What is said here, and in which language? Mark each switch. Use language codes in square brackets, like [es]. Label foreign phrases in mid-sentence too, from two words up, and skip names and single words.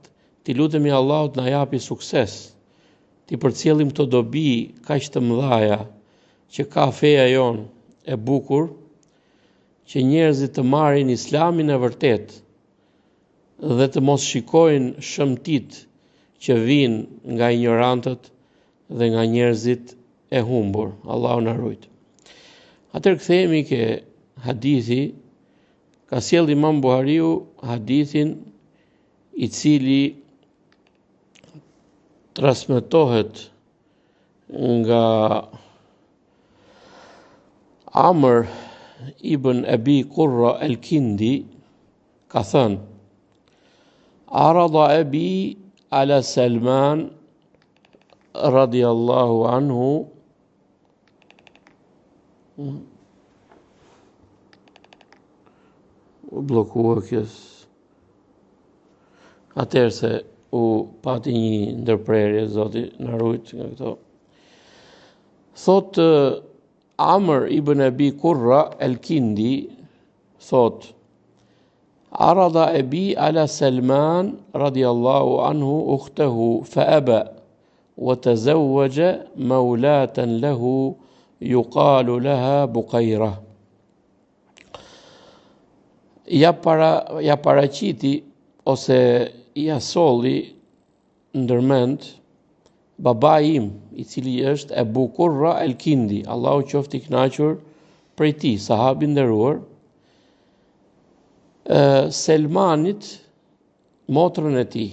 [sq] T'i lutemi Allahut na japi sukses, t'i përcjellim këto dobi kaq të mëdha që ka feja jonë e bukur, që njerëzit të marrin Islamin e vërtet dhe të mos shikojnë shëmtit që vijnë nga ignorantët dhe nga njerëzit e humbur. Allahu na ruaj. Atëherë kthehemi ke hadithi. Ka sjell Imam Buhariu hadithin i cili transmetohet nga Amr ibn Abi Qurra al-Kindi, ka thënë: [ar] أراد أبي على سلمان رضي الله عنه [sq] u blokua kës. Atëherë se u pati një ndërprerje, Zoti na ruaj nga këto. Thot Amr ibn Abi Qurra al-Kindi thot: [ar] أراد أبي على سلمان رضي الله عنه أخته فأبى وتزوج مولاة له يقال لها بقيرة. [sq] Ja paraqiti ose ja solli ndërmend babai im, i cili është Abu Qurra al-Kindi, Allahu qoftë i kënaqur prej tij, sahabi nderuar, Selmanit, motrën e tij.